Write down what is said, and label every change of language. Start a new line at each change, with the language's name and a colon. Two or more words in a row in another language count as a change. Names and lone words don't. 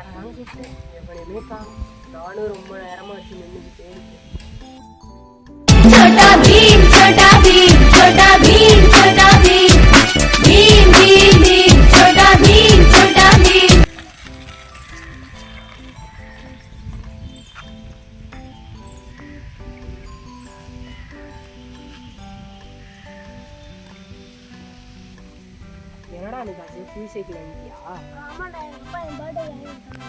Tamil: நானும் ரொம்ப நேரமா வச்சு நின்றுக்கிட்டே இருக்கேன். छोटा भीम छोटा भीम छोटा भीम छोटा भीम भीम भीम भीम छोटा भीम छोटा भीम என்னடா நீ காசு
English: free cycle
Tamil: வாங்கிட்டியா? ஆமாடா, என் அப்பா என் பர்த்டே வாங்கிட்டான்.